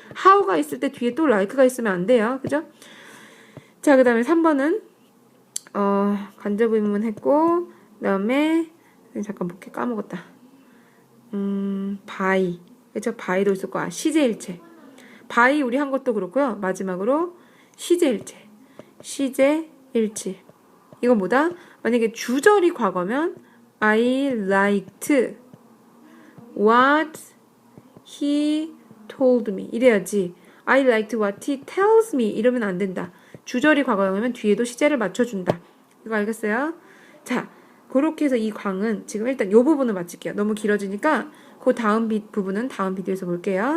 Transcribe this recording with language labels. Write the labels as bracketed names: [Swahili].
[Korean] how가 있을 때 뒤에 또 like가 있으면 안 돼요. 그죠? 자, 그 다음에 3번은 간접 의문문 했고 그 다음에 잠깐 볼게. 까먹었다. by. 그쵸? by도 있을 거야. 시제일체. by 우리 한 것도 그렇고요. 마지막으로 시제일체. 시제일치. 이건 뭐다? 만약에 주절이 과거면 [English] I liked what he told me [Korean] 이래야지. [English] I liked what he tells me [Korean] 이러면 안 된다. 주절이 과거형이면 뒤에도 시제를 맞춰준다. 이거 알겠어요? 자, 그렇게 해서 이 광은 지금 일단 이 부분을 마칠게요. 너무 길어지니까 그 다음 부분은 다음 비디오에서 볼게요.